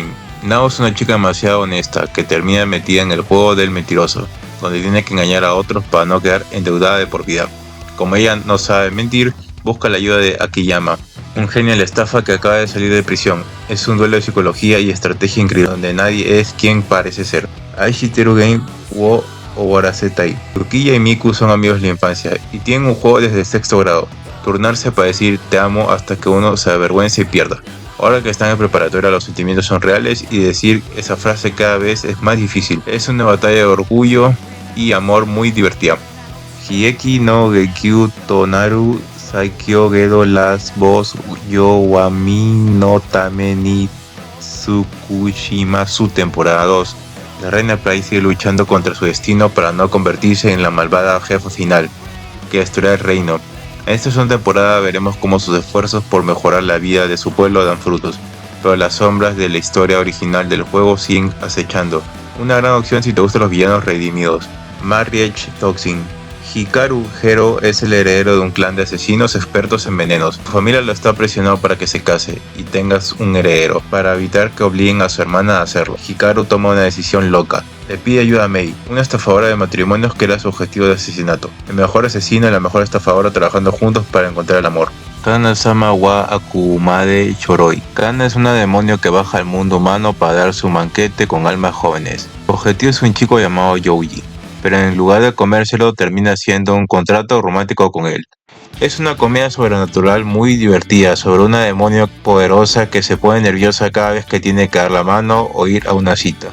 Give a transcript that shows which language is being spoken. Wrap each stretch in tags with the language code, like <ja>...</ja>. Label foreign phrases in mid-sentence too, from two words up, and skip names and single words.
<es>Nao es una chica demasiado honesta que termina metida en el juego del mentiroso, donde tiene que engañar a otros para no quedar endeudada de por vida. Como ella no sabe mentir, busca la ayuda de Akiyama, un genio de la estafa que acaba de salir de prisión. Es un duelo de psicología y estrategia increíble, donde nadie es quien parece ser. Aishiteru Game wo Owarasetai. Turquilla y Miku son amigos de la infancia y tienen un juego desde sexto grado. Turnarse para decir te amo hasta que uno se avergüence y pierda. Ahora que están en preparatoria los sentimientos son reales y decir esa frase cada vez es más difícil. Es una batalla de orgullo y amor muy divertida. Hieki no Gekyu Tonaru Saikyo Gedo las Boss Yo Wami no Tame ni Tsukushimasu temporada 2. La reina Pride sigue luchando contra su destino para no convertirse en la malvada jefa final que destruirá el reino. En esta segunda temporada veremos cómo sus esfuerzos por mejorar la vida de su pueblo dan frutos, pero las sombras de la historia original del juego siguen acechando. Una gran opción si te gustan los villanos redimidos. Marriage Toxin. Hikaru Hero es el heredero de un clan de asesinos expertos en venenos. Su familia lo está presionando para que se case y tengas un heredero, para evitar que obliguen a su hermana a hacerlo. Hikaru toma una decisión loca. Le pide ayuda a Mei, una estafadora de matrimonios que era su objetivo de asesinato. El mejor asesino y la mejor estafadora trabajando juntos para encontrar el amor. Kana-sama wa Akumade Choroi. Kana es una demonio que baja al mundo humano para dar su banquete con almas jóvenes. Su objetivo es un chico llamado Youji, pero en lugar de comérselo termina haciendo un contrato romántico con él. Es una comedia sobrenatural muy divertida sobre una demonio poderosa que se pone nerviosa cada vez que tiene que dar la mano o ir a una cita.</es>